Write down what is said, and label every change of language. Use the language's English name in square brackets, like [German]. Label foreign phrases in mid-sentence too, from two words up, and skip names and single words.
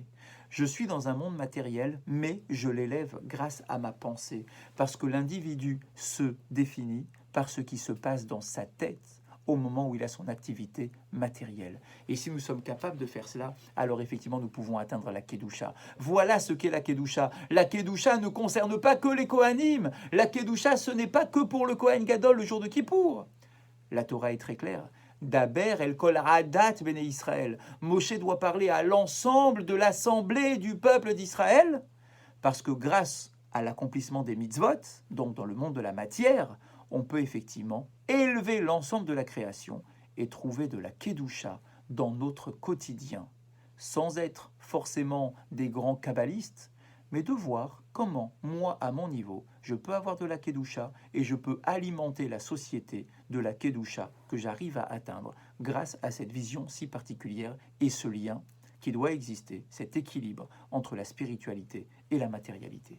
[French] Je suis dans un monde matériel, mais je l'élève grâce à ma pensée, parce que l'individu se définit par ce qui se passe dans sa tête au moment où il a son activité matérielle. Et si nous sommes capables de faire cela, alors effectivement nous pouvons atteindre la Kedusha. Voilà ce qu'est la Kedusha. La Kedusha ne concerne pas que les Kohanim. La Kedusha, ce n'est pas que pour le [Hebrew] כהן גדול [French] le jour de Kippour. La Torah est très claire. [Hebrew] דבר אל כל עדת בני ישראל. [French] Moshe doit parler à l'ensemble de l'assemblée du peuple d'Israël, parce que grâce à l'accomplissement des mitzvot, donc dans le monde de la matière, on peut effectivement élever l'ensemble de la création et trouver de la Kedusha dans notre quotidien, sans être forcément des grands kabbalistes, mais de voir comment, moi, à mon niveau, je peux avoir de la Kedusha et je peux alimenter la société de la Kedusha que j'arrive à atteindre grâce à cette vision si particulière et ce lien qui doit exister, cet équilibre entre la spiritualité et la matérialité.